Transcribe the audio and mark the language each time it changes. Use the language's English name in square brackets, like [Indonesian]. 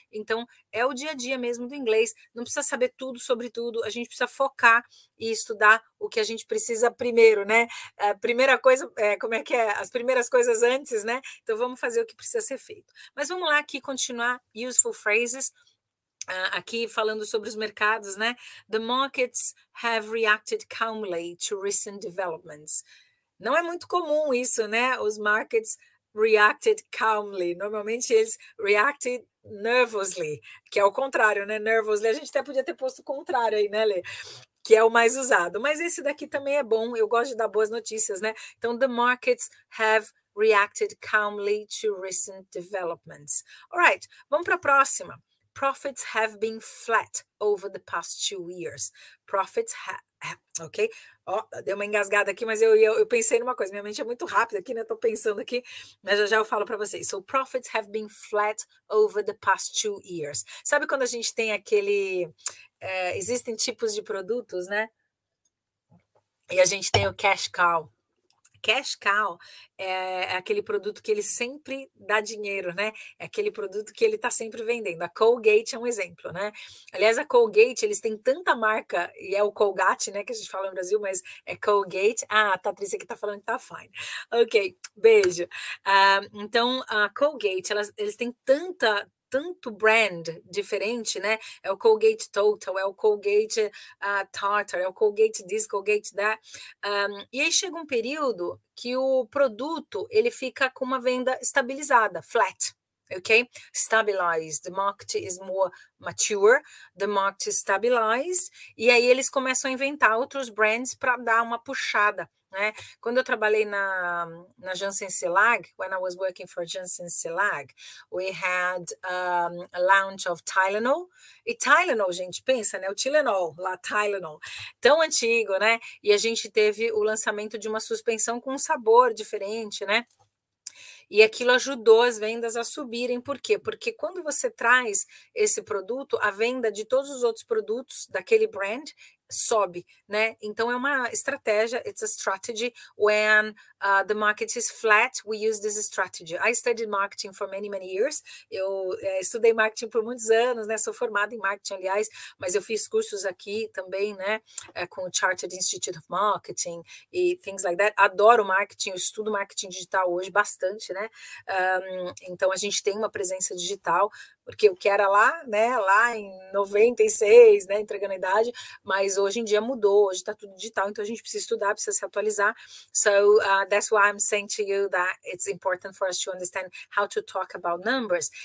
[Portuguese] Então, é o dia a dia mesmo do inglês. Não precisa saber tudo sobre tudo, a gente precisa focar e estudar o que a gente precisa primeiro, né? A primeira coisa, como é que é? As primeiras coisas antes, né? Então, vamos fazer o que precisa ser feito. Mas vamos lá aqui continuar [English] useful phrases. [Portuguese] Aqui falando sobre os mercados, né? [English] The markets have reacted calmly to recent developments. [Portuguese] Não é muito comum isso, né? [English] Os markets reacted calmly. [Portuguese] Normalmente eles [English] reacted nervously, [Portuguese] que é o contrário, né? [English] Nervously. [Portuguese] A gente até podia ter posto o contrário aí, né, Lê? Que é o mais usado. Mas esse daqui também é bom. Eu gosto de dar boas notícias, né? [English] Então, the markets have reacted calmly to recent developments. All right, [Portuguese] vamos para a próxima. [English] Profits have been flat over the past 2 years. Profits ok? [Portuguese] Deu uma engasgada aqui, mas eu pensei numa coisa. Minha mente é muito rápida aqui, né? Estou pensando aqui, mas já eu falo para vocês. [English] So, profits have been flat over the past 2 years. [Portuguese] Sabe quando a gente tem aquele... existem tipos de produtos, né? E a gente tem o cash cow. Cash cow é aquele produto que ele sempre dá dinheiro, né? É aquele produto que ele está sempre vendendo. A Colgate é um exemplo, né? Aliás, a Colgate, eles têm tanta marca, e é o Colgate, né, que a gente fala no Brasil, mas é Colgate. A Patrícia aqui está falando que tá fine. Ok, beijo. Então, a Colgate, eles têm tanto brand diferente, né? É o Colgate Total, é o Colgate Tartar, é o Colgate this, Colgate that. E aí chega um período que o produto ele fica com uma venda estabilizada, flat. [English] Okay, stabilized. The market is more mature. The market is stabilized. [Portuguese] E aí eles começam a inventar outros brands para dar uma puxada, né? Quando eu trabalhei na Janssen Cilag, [English] when I was working for Janssen Cilag, we had a launch of Tylenol. [Portuguese] E Tylenol, gente, pensa, né? O Tylenol, lá Tylenol, tão antigo, né? E a gente teve o lançamento de uma suspensão com um sabor diferente, né? E aquilo ajudou as vendas a subirem. Por quê? Porque quando você traz esse produto, a venda de todos os outros produtos daquele brand sobe, né? Então é uma estratégia, [English] it's a strategy. When the market is flat, we use this strategy. I studied marketing for many years. [Portuguese] Eu estudei marketing por muitos anos, né? Sou formada em marketing, aliás, mas eu fiz cursos aqui também, né? Com o Chartered Institute of Marketing e [English] things like that. [Portuguese] Adoro marketing, eu estudo marketing digital hoje bastante, né? Então a gente tem uma presença digital, porque o que era lá, né, lá em 96, né, entregando a idade, mas hoje em dia mudou, hoje está tudo digital, então a gente precisa estudar, precisa se atualizar. [English] So that's why I'm saying to you that it's important for us to understand how to talk about numbers.